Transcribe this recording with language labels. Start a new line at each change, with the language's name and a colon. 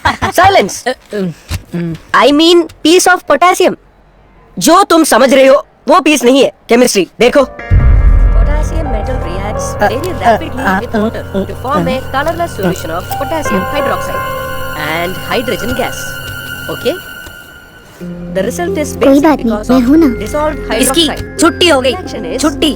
English: Silence. I mean piece of potassium.
Hindi: जो तुम समझ रहे हो वो पीस नहीं है, केमिस्ट्री देखो।
English: Potassium metal reacts very rapidly with water to form a colourless solution of potassium hydroxide and hydrogen gas. Okay, The result is
Hindi: कोई बात नहीं, मैं हूँ ना। इसकी छुट्टी हो गई, छुट्टी।